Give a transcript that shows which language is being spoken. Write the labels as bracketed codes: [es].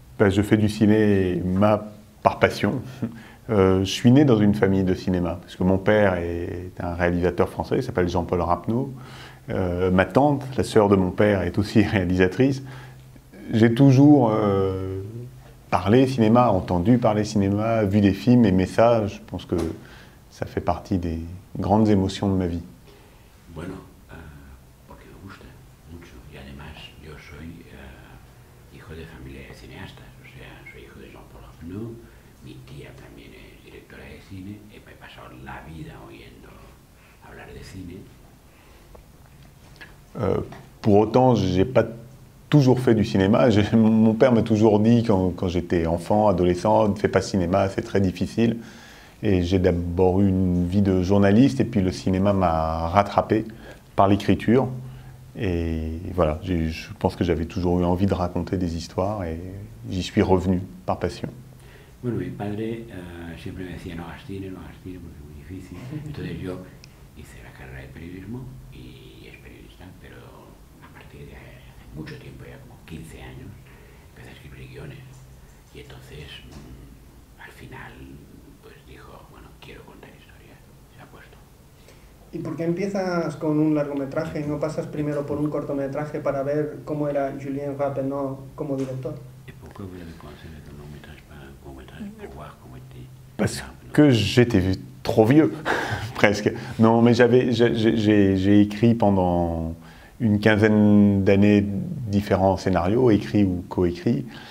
[fr] Je fais du cinéma par passion. Je suis né dans une famille de cinéma, parce que mon père est un réalisateur français, il s'appelle Jean-Paul Rapneau. Ma tante, la sœur de mon père, est aussi réalisatrice. J'ai toujours parlé cinéma, entendu parler cinéma, vu des films, aimé ça. Je pense que ça fait partie des grandes émotions de ma vie. [es] Bueno, porque me gusta mucho y además yo soy hijo de familia de cineastas, o sea, soy hijo de Jean-Paul Rapneau, mi tía también es directora de cine y me he pasado la vida oyendo hablar de cine. [fr] Pour autant, j'ai pas toujours fait du cinéma. Mon père m'a toujours dit quand j'étais enfant, adolescent, ne fais pas de cinéma, c'est très difficile. Et j'ai d'abord eu une vie de journaliste et puis le cinéma m'a rattrapé par l'écriture. Et voilà, je pense que j'avais toujours eu envie de raconter des histoires et j'y suis revenu par passion. [es] Bueno, mi padre siempre me decía no hagas cine porque es muy difícil. Entonces yo hice la carrera de periodismo y es periodista, pero a partir de hace mucho tiempo, ya como 15 años, empecé a escribir guiones. Y entonces al final pues dijo, bueno, quiero contar historias, se ha puesto. ¿Y por qué empiezas con un largometraje y no pasas primero por un cortometraje para ver cómo era Julien Rapneau como director? [fr] Et pourquoi vous avez commencé avec un long métrage, pas un court métrage, pour voir comment était... Parce que j'étais trop vieux, presque. Non, mais j'ai écrit pendant une quinzaine d'années différents scénarios, écrits ou coécrits.